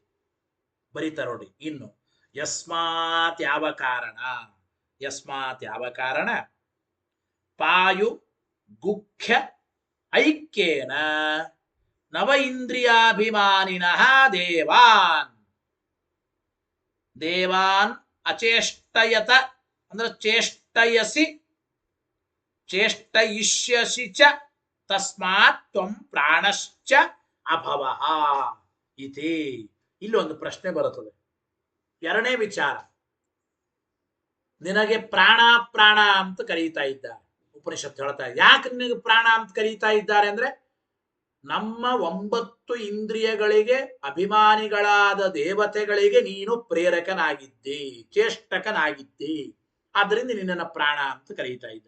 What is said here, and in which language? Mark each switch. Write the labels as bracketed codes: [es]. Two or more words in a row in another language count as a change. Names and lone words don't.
[kn] ಬರೀತಾ ನೋಡಿ ಇನ್ನು, [sa] ಯಸ್ಮಾತ್ [kn] ಯಾವ ಕಾರಣ, [sa] ಯಸ್ಮಾತ್ [kn] ಯಾವ ಕಾರಣ [sa] ಪಾಯು ಗುಖ್ಯ ಐಕ್ಯೇನ ನವ ಇಂದ್ರಿಯಾಭಿಮಾನಿನಃ ದೇವಾನ್, ದೇವಾನ್ ಅಚೇಷ್ಟಯತ ಅಂದ್ರೆ ಚೇಷ್ಟಯಸಿ ಚೇಷ್ಟಯಿಷ್ಯಸಿ ಚ ತಸ್ಮಾತ್ ತ್ವಂ ಪ್ರಾಣಶ್ಚ ಅಭವಃ ಇತಿ. [kn] ಇಲ್ಲಿ ಒಂದು ಪ್ರಶ್ನೆ ಬರುತ್ತದೆ. ಎರಡನೇ ವಿಚಾರ, ನಿನಗೆ ಪ್ರಾಣ ಪ್ರಾಣ ಅಂತ ಕರೀತಾ ಇದ್ದಾರೆ ಉಪನಿಷತ್ತು ಹೇಳ್ತಾ ಇದೆ. ಯಾಕೆ ನಿನಗೆ ಪ್ರಾಣ ಅಂತ ಕರೀತಾ ಇದ್ದಾರೆ ಅಂದ್ರೆ, ನಮ್ಮ 9 ಇಂದ್ರಿಯಗಳಿಗೆ ಅಭಿಮಾನಿಗಳಾದ ದೇವತೆಗಳಿಗೆ ನೀನು ಪ್ರೇರಕನಾಗಿದ್ದಿ, ಚೇಷ್ಟಕನಾಗಿದ್ದಿ, ಆದ್ರಿಂದ ನಿನ್ನನ್ನು ಪ್ರಾಣ ಅಂತ ಕರೀತಾ ಇದ್ದಾರೆ.